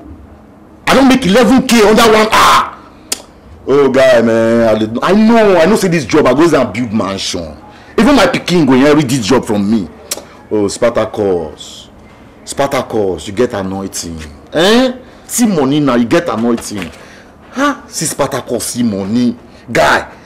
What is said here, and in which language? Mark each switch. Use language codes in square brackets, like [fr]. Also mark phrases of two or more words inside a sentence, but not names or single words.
[pcm] I don't make 11K under 1 hour. Oh guy, man. I know say this job. I go and build mansion. Even my pikin go inherit this job from me. Oh, Spartacus. Spartacus, you get anointing. See money now, you get anointing. Huh? See Spartacus, see money. Guy.